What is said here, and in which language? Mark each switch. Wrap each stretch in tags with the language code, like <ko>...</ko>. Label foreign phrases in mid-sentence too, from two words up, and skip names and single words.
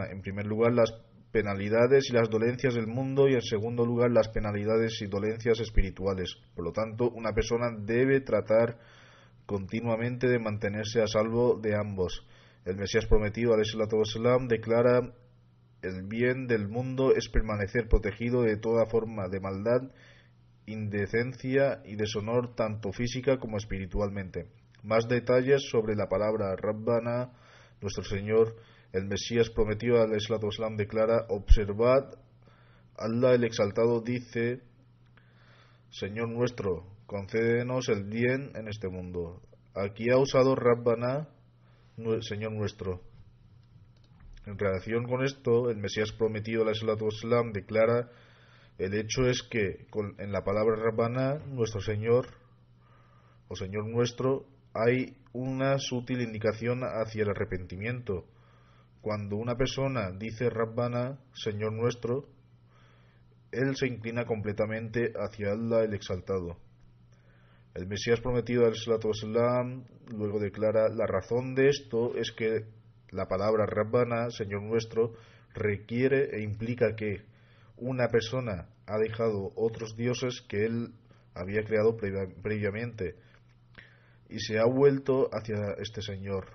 <es>En primer lugar, las penalidades y las dolencias del mundo, y en segundo lugar, las penalidades y dolencias espirituales. Por lo tanto, una persona debe tratar continuamente de mantenerse a salvo de ambos. El Mesías prometido,</es> <ar>عليه الصلاة والسلام,</ar> <es>declara: el bien del mundo es permanecer protegido de toda forma de maldad, indecencia y deshonor, tanto física como espiritualmente. Más detalles sobre la palabra Rabbana, nuestro Señor, el Mesías prometido,</es> <ar>عليه الصلاة والسلام,</ar> <es>declara: observad, Allah el Exaltado dice: Señor nuestro, concédenos el bien en este mundo. Aquí ha usado Rabbana, Señor nuestro. En relación con esto, el Mesías prometido,</es> <ar>عليه الصلاة والسلام,</ar> <es>declara: el hecho es que en la palabra Rabbana, nuestro Señor o Señor nuestro, hay una sutil indicación hacia el arrepentimiento. Cuando una persona dice Rabbana, Señor nuestro, él se inclina completamente hacia Allah el Exaltado. El Mesías prometido,</es> <ar>عليه الصلاة والسلام,</ar> <es>luego declara: la razón de esto es que la palabra Rabbana, Señor nuestro, requiere e implica que una persona ha dejado otros dioses que él había creado previamente y se ha vuelto hacia este Señor.</es>